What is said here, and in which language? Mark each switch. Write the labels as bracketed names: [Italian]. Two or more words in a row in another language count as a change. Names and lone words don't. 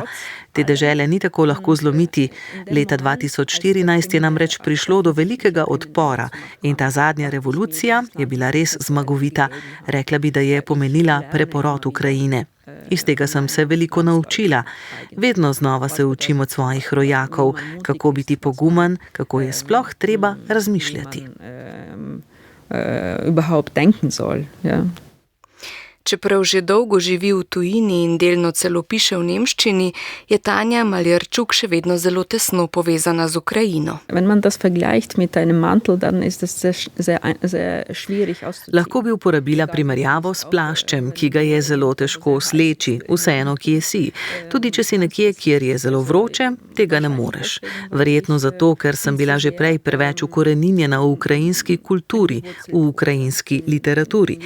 [Slovenian] Te dežele ni tako lahko zlomiti. Leta 2014 je namreč prišlo do velikega odpora in ta zadnja revolucija je bila res zmagovita. Rekla bi, da je pomenila preporod Ukrajine. Iz tega sem se veliko naučila. Vedno znova se učim od svojih rojakov, kako biti pogumen, kako je sploh treba razmišljati. [German] Überhaupt denken soll, ja. [Slovenian] Čeprav že dolgo živi v tujini in delno celo piše v nemščini, je Tanja Maljarčuk še vedno zelo tesno povezana z Ukrajino. [German] Wenn man das vergleicht mit einem Mantel, dann ist das sehr schwierig auszuziehen. [Slovenian] Lahko bi uporabila primerjavo s plaščem, ki ga je zelo težko sleči, vseeno kje si. Tudi če si nekje, kjer je zelo vroče, tega ne moreš. Verjetno zato, ker sem bila že prej preveč ukoreninjena v ukrajinski kulturi, v ukrajinski literaturi.